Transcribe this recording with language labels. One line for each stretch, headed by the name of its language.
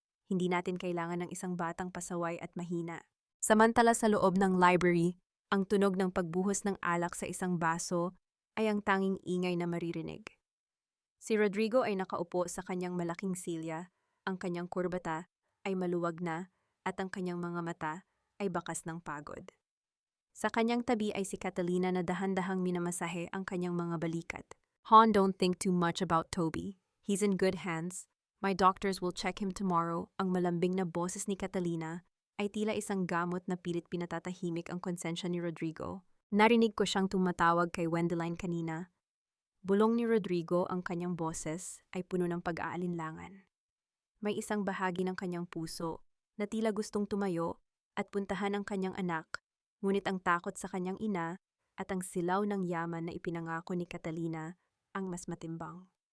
Filipino: Hindi natin kailangan ng isang batang pasaway at mahina. Samantala sa loob ng library, ang tunog ng pagbuhos ng alak sa isang baso ay ang tanging ingay na maririnig. Si Rodrigo ay nakaupo sa kanyang malaking silya, ang kanyang kurbata ay maluwag na at ang kanyang mga mata ay bakas ng pagod. Sa kanyang tabi ay si Catalina na dahan-dahang minamasahe ang kanyang mga balikat.
English: "Hon, don't think too much about Toby. He's in good hands. My doctors will check him tomorrow."
Filipino: Ang malambing na boses ni Catalina ay tila isang gamot na pilit pinatatahimik ang konsensya ni Rodrigo. Narinig ko siyang tumatawag kay Wendeline kanina. Bulong ni Rodrigo, ang kanyang boses ay puno ng pag-aalinlangan. May isang bahagi ng kanyang puso na tila gustong tumayo at puntahan ang kanyang anak, ngunit ang takot sa kanyang ina at ang silaw ng yaman na ipinangako ni Catalina ang mas matimbang.